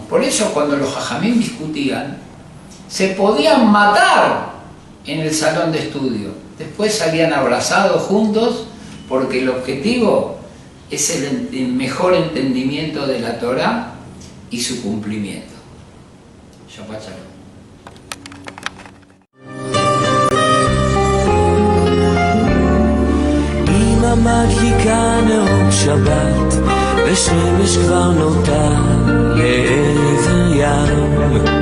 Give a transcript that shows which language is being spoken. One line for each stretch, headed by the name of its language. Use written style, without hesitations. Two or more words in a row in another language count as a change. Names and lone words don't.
Spanish: Por eso, cuando los Jajamim discutían, se podían matar en el salón de estudio. Después salían abrazados juntos, porque el objetivo es el mejor entendimiento de la Torá y su cumplimiento.
Hebrew: שבת שלום. מדליקה נאור שבת, ושמש כבר נוטה לעבר ים.